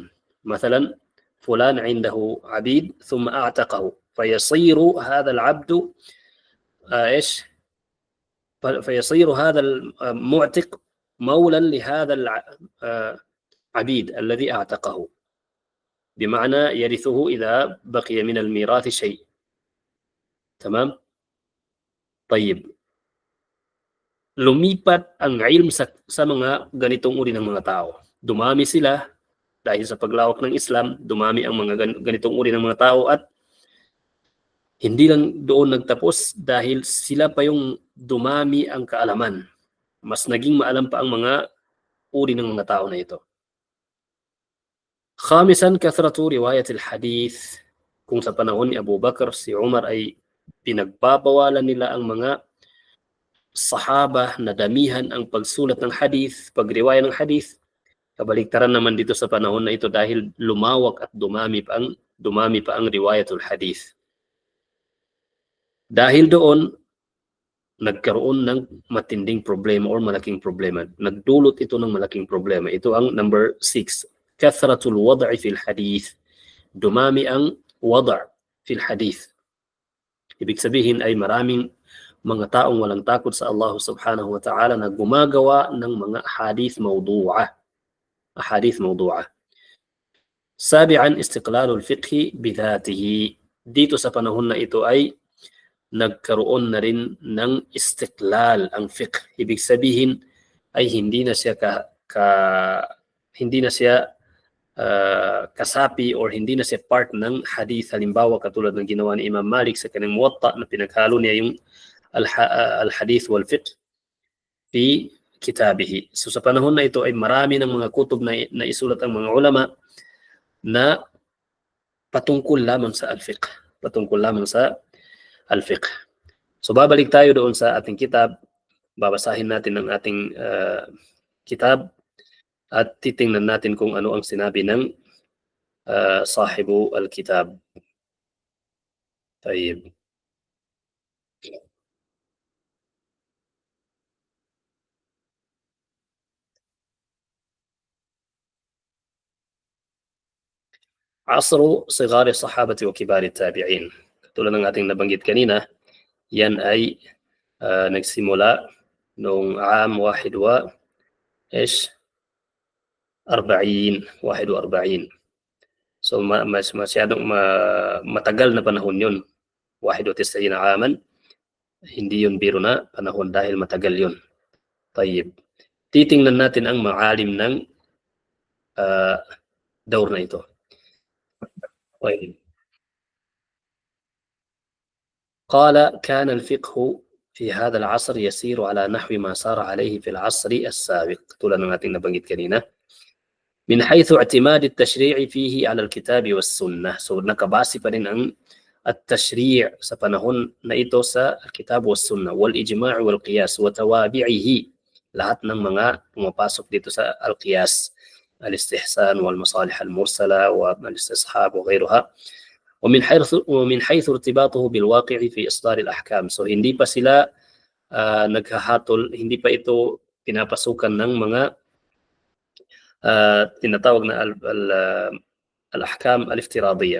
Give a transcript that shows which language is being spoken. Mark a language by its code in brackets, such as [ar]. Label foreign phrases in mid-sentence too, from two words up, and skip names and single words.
[ar] مثلا فلان عنده عبيد ثم أعتقه فيصير هذا العبد فيصير هذا المعتق مولا لهذا العبيد الذي أعتقه، بمعنى يرثه إذا بقي من الميراث شيء. تمام؟ طيب. [tl] Lumipat ang ilm sa mga ganitong uri ng mga tao. Dumami sila dahil sa paglawak ng Islam, dumami ang mga ganitong uri ng mga tao at hindi lang doon nagtapos dahil sila pa yung dumami ang kaalaman. Mas naging maalam pa ang mga uri ng mga tao na ito. [ar] خامسا، كثرة رواية الحديث. [tl] Kung sa panahon ni Abu Bakr, si Umar ay pinagbabawalan nila ang mga sahaba na damihan ang pagsulat ng hadith, pagriwaya ng hadith. Kabaliktaran naman dito sa panahon na ito dahil lumawak at dumami pa ang [ar] رواية الحديث. [tl] Dahil doon, nagkaroon ng matinding problema or malaking problema. Nagdulot ito ng malaking problema. Ito ang number 6. [ar] كثرة الوضع في الحديث. [tl] Dumami ang [ar] الوضع في الحديث. [tl] Ibig sabihin ay maraming mga taong walang takot sa [ar] الله سبحانه وتعالى [tl] na gumagawa ng mga [ar] حديث موضوعة. أحاديث موضوعة. سابعا، استقلال الفقه بذاته. [tl] Dito sa panahon na ito ay nagkaroon na rin ng istiqlal ang fiqh. Ibig sabihin ay hindi na siya kasapi or hindi na siya part ng hadith. Halimbawa, katulad ng ginawa ni Imam Malik sa kanyang Muwatta na pinaghalo niya yung [ar] الحديث والفقه في كتابه. [tl] So sa panahon na ito ay marami ng mga kutub na isulat ang mga ulama na patungkol lamang sa al-fiqh. Patungkol lamang sa al-fiqh. So babalik tayo doon sa ating kitab. Babasahin natin ang ating kitab at titingnan natin kung ano ang sinabi ng [ar] صاحب الكتاب. طيب. عصر صغار الصحابة وكبار التابعين. [tl] Tulad ng ating nabanggit kanina, yan ay nagsimula noong عام 41. So masyadong matagal na panahon yun. [ar] 91 عاما. [tl] Hindi yun biro na panahon dahil matagal yun. [ar] طيب. [tl] Titingnan natin ang maalim ng daur na ito. [ar] طيب. قال كان الفقه في هذا العصر يسير على نحو ما سار عليه في العصر السابق. [tl] Tulad ng ating nabanggit kanina. [ar] من حيث اعتماد التشريع فيه على الكتاب والسنة. [tl] So nakabase pa rin ang التشريع sa panahon na ito sa [ar] الكتاب والسنة والإجماع والقياس وتوابعه. [tl] Lahat ng mga pumapasok dito sa [ar] القياس الاستحسان والمصالح المرسلة والاستصحاب وغيرها. ومن حيث ارتباطه بالواقع في إصدار الأحكام. [tl] So hindi pa sila naghahatol, hindi pa ito pinapasukan ng mga tinatawag na [ar] الأحكام الافتراضية.